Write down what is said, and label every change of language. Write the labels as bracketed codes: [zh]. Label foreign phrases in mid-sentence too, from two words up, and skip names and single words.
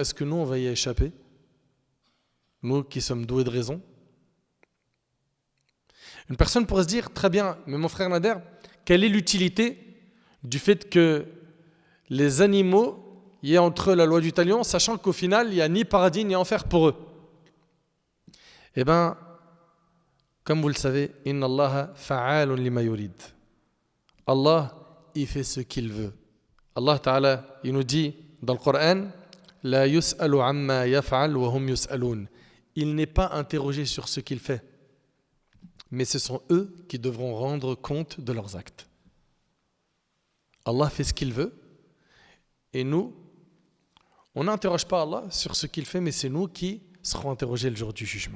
[fr] Est-ce que nous, on va y échapper ? Nous qui sommes doués de raison. Une personne pourrait se dire, très bien, mais mon frère Nader, quelle est l'utilité du fait que les animaux, il y a entre eux la loi du talion, sachant qu'au final, il n'y a ni paradis ni enfer pour eux. Eh bien, comme vous le savez, [ar] إن الله فعال لما يريد. [fr] Allah, il fait ce qu'il veut. Allah Ta'ala, il nous dit dans le Coran, [ar] لا يسأل عما يفعل وهم يسألون. [fr] Il n'est pas interrogé sur ce qu'il fait, mais ce sont eux qui devront rendre compte de leurs actes. Allah fait ce qu'il veut, et nous, on n'interroge pas Allah sur ce qu'il fait, mais c'est nous qui serons interrogés le jour du jugement.